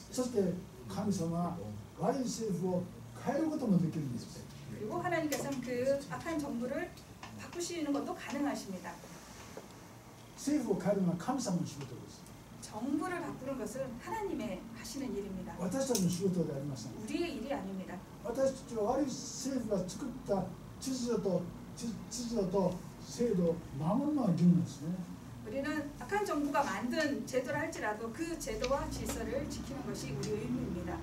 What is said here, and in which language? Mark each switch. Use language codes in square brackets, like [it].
[ja] そして神様は悪い政府を変えることもできるんです。 [ko] 그리고 하나님께서는 그 악한 정부를 바꾸시는 것도 가능하십니다. [ja] 政府を変えるのは神様の仕事です。 [ko] 정부를 바꾸는 것은 하나님의 하시는 일입니다. [ja] 私たちの仕事ではありません。 [ko] 우리의 일이 아닙니다. [ja] 私たちは悪い政府が作った秩序と制度を守るのが義務ですね。 [ko] 우리는 악한 정부가 만든 제도를 할지라도 그 제도와 질서를 지키는 것이 우리의 의무입니다.